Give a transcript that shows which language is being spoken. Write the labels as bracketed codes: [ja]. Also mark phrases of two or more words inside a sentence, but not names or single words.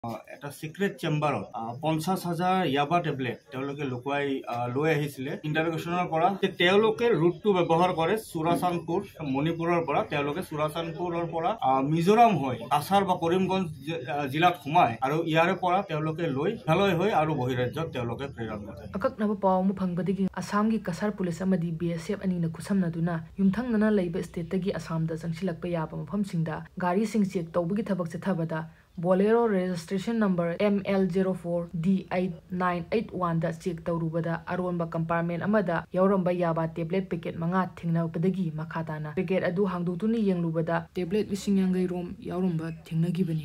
[as] এটা [en] secret chamber [as] 50,000 ইয়াবা টেবলেট তেওঁলোকে লুকুৱাই লৈ আহিছিলে ইণ্টাৰগেশ্যনৰ পৰা। তেওঁলোকে ৰুটটো ব্যৱহাৰ কৰে চুৰাচানপুৰ মণিপুৰৰ পৰা। তেওঁলোকে চুৰাচানপুৰৰ পৰা মিজোৰাম হৈ কাছাৰ বা কৰিমগঞ্জ জিলাত সোমায় আৰু ইয়াৰে পৰা তেওঁলোকে লৈ মেঘালয় হৈ আৰু বহিৰাজ্যত তেওঁলোকে প্ৰেৰণ কৰে। [mni] ꯑꯀꯛꯅꯕ ꯄꯥꯎ ꯑꯃ ꯐꯪꯕꯗꯒꯤ ꯑꯁꯥꯝꯒꯤ ꯀꯁꯥꯔ ꯄꯨꯂꯤꯁ ꯑꯃꯗꯤ BSF ꯑꯅꯤꯅ ꯈꯨꯠꯁꯝꯅꯗꯨꯅ ꯌꯨꯝꯊꯪꯅꯅ ꯂꯩꯕ ꯁ꯭ꯇꯦꯠꯇꯒꯤ ꯑꯁꯥꯝꯗ ꯆꯪꯁꯤꯜꯂꯛꯄ ꯌꯥꯕ ꯃꯐꯝꯁꯤꯡꯗ ꯒꯥꯔꯤꯁꯤꯡ ꯆꯦꯛ ꯇꯧꯕꯒꯤ ꯊꯕꯛ ꯆꯠꯊꯕꯗ ꯕꯣꯂꯦꯔꯣ [en] registration number [mni] ML04D8981ꯗ ꯆꯦꯛ ꯇꯧꯔꯨꯕꯗ ꯑꯔꯣꯟꯕ ꯀꯝꯄꯥꯔꯠꯃꯦꯟ ꯑꯃꯗ ꯌꯥꯎꯔꯝꯕ ꯌꯥꯕ [en] tablet packet [mni] 5 ꯊꯦꯡꯅꯕꯗꯒꯤ ꯃꯈꯥ ꯇꯥꯅ ꯄꯦꯀꯦꯠ ꯑꯗꯨ ꯍꯥꯡꯗꯣꯛꯇꯨꯅ ꯌꯦꯡꯂꯨꯕꯗ ꯇꯦꯕ꯭ꯂꯦꯠ 50,000 ꯔꯣꯝ ꯌꯥꯎꯔꯝꯕ ꯊꯦꯡꯅꯈꯤꯕꯅꯤ